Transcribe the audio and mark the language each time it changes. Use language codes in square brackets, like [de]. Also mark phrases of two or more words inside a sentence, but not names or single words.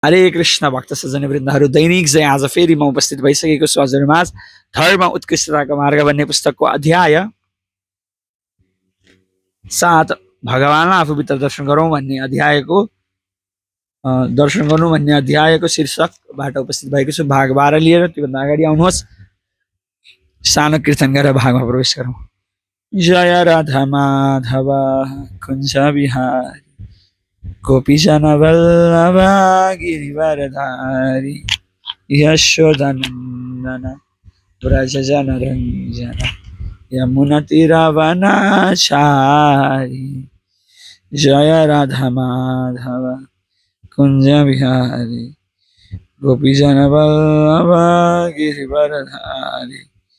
[ne] हरे कृष्ण भक्त सजन वृन्दहरू दैनिक चाहिँ आज फेरि म उपस्थित भइसकेको छु हजुरमाझ धर्म उत्कृष्टताको मार्ग भन्ने पुस्तकको अध्याय 7 भगवानलाई आफूभित्र दर्शन गरौँ भन्ने अध्यायको दर्शन गर्नु भन्ने अध्यायको शीर्षकबाट उपस्थित भएको छु। भाग 12 लिएर त्योभन्दा अगाडि आउनुहोस् सानो कीर्तन गरेर भागमा प्रवेश गरौँ। [hi] जय राधा माधव कुञ्ज विहारी गोपीजन वल्लभ गिरिवरधारी यशोदनन्दन व्रज जनरञ्जन यमुनतिरवनचारि जय राधा माधव कुञ्ज विहारी गोपीजन वल्लभ गिरिवरधारी